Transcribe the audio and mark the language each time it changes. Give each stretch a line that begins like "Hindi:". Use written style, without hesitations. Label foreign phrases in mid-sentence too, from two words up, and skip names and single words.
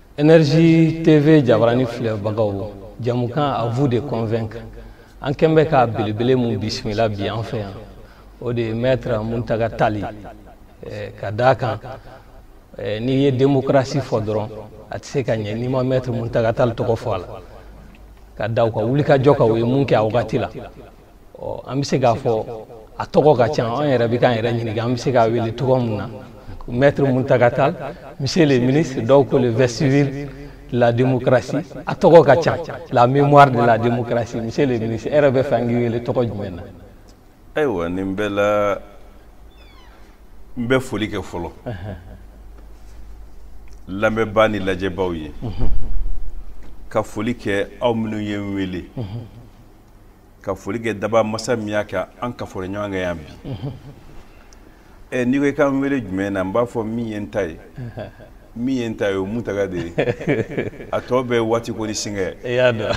Bambara: Énergie TV Jabarani filɛ bagaw jamukan
French: à vous de convaincre
Bambara: an kɛn bɛ ka belebele mun bisimila bi an fɛ yan o de maître Muntaga Tali ka d'a kan n'i ye démocratie fɔ dɔrɔn a tɛ se ka ɲɛ n'i ma maître Muntaga Tali tɔgɔ fɔ a la ka da u ka wulikajɔ kan u ye mun kɛ a wagati la an bɛ se k'a fɔ a tɔgɔ ka ca an yɛrɛ bɛ k'an yɛrɛ ɲininka an bɛ se k'a wele tɔgɔ mun na maître Muntaga Tali
French: monsieur le ministre donc le vestige de la démocratie
Bambara: a tɔgɔ ka ca
French: la mémoire de la démocratie monsieur le ministre
Bambara: e yɛrɛ bɛ fɛ an k'i wele tɔgɔ jumɛn na. Ayiwa nin bɛɛ la n bɛ foli kɛ fɔlɔ lamɛnbaa ni lajɛbaaw ye ka foli kɛ aw minnu ye n wele ka foli kɛ daba masa min y'a kɛ an ka fɔlɔ ɲɔgɔn kan yan bi n'i ko i ka n wele jumɛn na n b'a fɔ min ye n ta ye min ye n ta ye o Muntaga de ye a tɔ bɛɛ waati ko ni singɛ i y'a dɔn